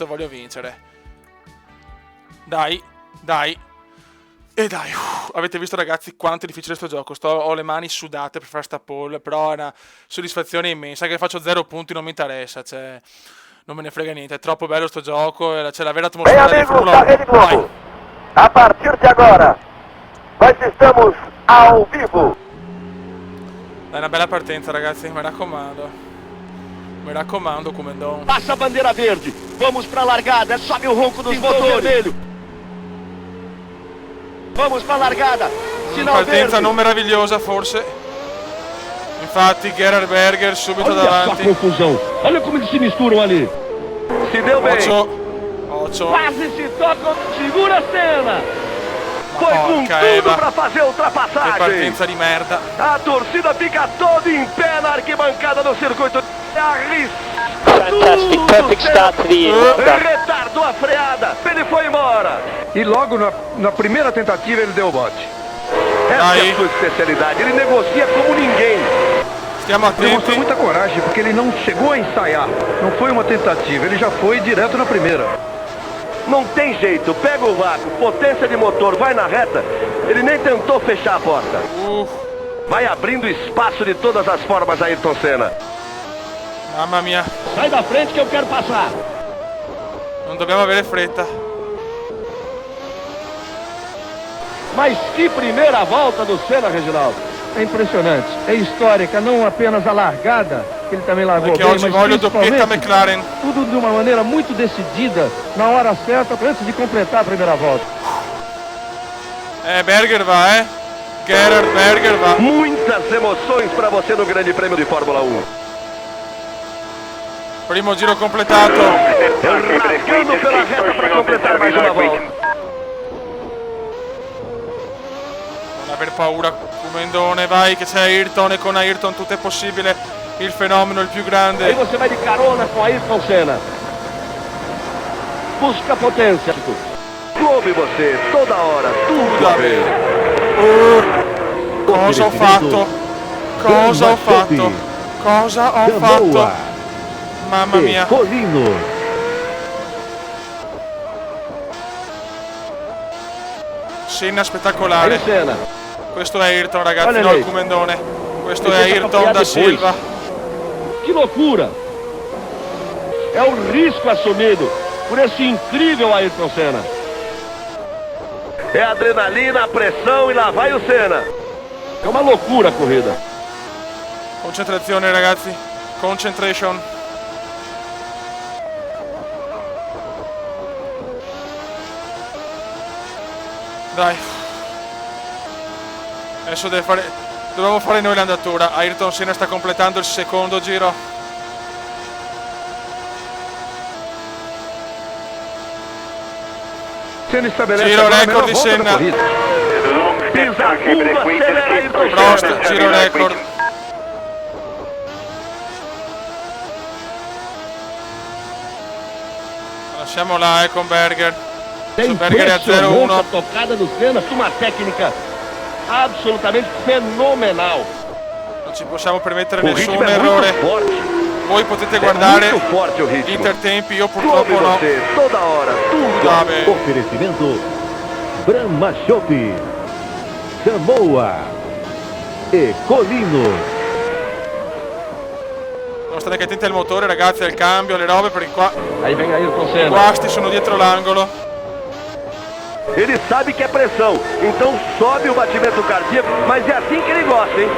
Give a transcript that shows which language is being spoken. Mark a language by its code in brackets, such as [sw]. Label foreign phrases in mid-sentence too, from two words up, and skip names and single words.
[it] Voglio vincere. Dai, dai. E dai, avete visto, ragazzi, quanto è difficile sto gioco. Ho le mani sudate per fare sta pole, però è una soddisfazione immensa. Che faccio 0 punti non mi interessa, cioè, non me ne frega niente. È troppo bello sto gioco, c'è la vera atmosfera di Formula 1. [pt] A partir de agora, nós estamos ao vivo. [it] È una bella partenza, ragazzi, mi raccomando. Mi raccomando, Comendon. [pt] Passa a bandeira verde. Vamos pra largada. Sobe o ronco dos motores. Vermelho. Vamos pra largada. Sinal [it] Partenza [pt] verde. [it] non meravigliosa, forse. Infatti, Gerhard Berger subito [pt] Olha [it] davanti. [pt] só a confusão. Olha como eles se misturam ali. Se deu bem. [it] Occhio. [pt] Quase se tocam. Segura a cena. Foi com [it] Porca [pt] tudo [it] Eva. [pt] para fazer a [it] Che [pt] ultrapassagem. [it] partenza di merda. [pt] A torcida fica toda em pé na arquibancada do circuito. [en] Fantastic, perfect start di Honda. [pt] Retardou a freada. Ele foi embora. E logo na primeira tentativa ele deu o bote. Essa Aí. é a sua especialidade. Ele negocia como ninguém. [it] Stiamo [pt] Demonstrou [it] attenti. [pt] muita coragem porque ele não chegou a ensaiar. Não foi uma tentativa. Ele já foi direto na primeira. Não tem jeito. Pega o vácuo. Potência de motor. Vai na reta. Ele nem tentou fechar a porta. Vai abrindo espaço de todas as formas, Ayrton Senna. [it] Mamma mia. [pt] Sai da frente que eu quero passar. [it] Non dobbiamo avere fretta. [pt] Mas que primeira volta do Senna, Reginaldo. É impressionante, é histórica, não apenas a largada, que ele também largou [it] Perché [pt] bem, [it] oggi [pt] mas [it] voglio doppietta [pt] principalmente [it] McLaren. [pt] tudo de uma maneira muito decidida, na hora certa, antes de completar a primeira volta. [it] Berger va, Gerhard Berger va. [pt] Muitas emoções para você no Grande Prêmio de Fórmula 1. [it] Primo giro completato. [pt] Rasgando pela reta para completar mais uma volta. [it] Non aver paura, Comendone, vai che c'è Ayrton e con Ayrton tutto è possibile. Il fenomeno, il più [pt] Aí [it] grande. [pt] você vai de carona com Ayrton Senna. Busca potência. Come você, toda hora, tudo a ver. [it] Cosa ho fatto? Cosa ho fatto? Cosa ho fatto? [pt] Camoa [it] Mamma e mia. [pt] Colino. [it] Senna [pt] Aí [it] spettacolare. [pt] o Senna. [it] Questo è Ayrton, ragazzi, [pt] Olha no [it] lì. il Comendone. Questo [pt] E [it] è [pt] tenta [it] Ayrton [pt] acompanhar [it] da [pt] depois. [it] Silva. [pt] Que loucura. É o risco assumido por esse incrível Ayrton Senna. É adrenalina, pressão e lá vai o Senna. É uma loucura a corrida. [it] Concentrazione, ragazzi. [en] Concentration. Dai. [it] Adesso dobbiamo fare noi l'andatura. Ayrton Senna sta completando il secondo giro. [pt] Senna estabelece [it] Giro [pt] agora a [it] record [pt] melhor [it] di [pt] volta da [it] Senna. [pt] corrida. Pisa a curva, acelera Ayrton [it] Prost, [pt] Senna. [it] giro record. Lasciamo là, con Berger. [pt] É [it] Su Berger è a [pt] impressionante [it] 0-1. [pt] a tocada do Senna, uma técnica absolutamente fenomenal. [it] Non ci possiamo permettere [pt] O [it] nessun [pt] ritmo é [it] errore. [pt] muito forte. [it] Voi potete [pt] É [it] guardare [pt] muito forte o [it] gli [pt] ritmo. [it] intertempi, io [pt] Come [it] purtroppo no. [pt] você, toda hora, tudo. [it] Vabbè. [pt] Oferecimento Brahma Chopp, Camoa e Colino. [it] Devo stare anche attenti al motore, ragazzi, al cambio, alle robe, perché qua [pt] Aí vem Ayrton [it] i [pt] Senna. [it] guasti sono dietro l'angolo. [pt] Ele sabe que é pressão, então sobe o batimento cardíaco, mas é assim que ele gosta, hein?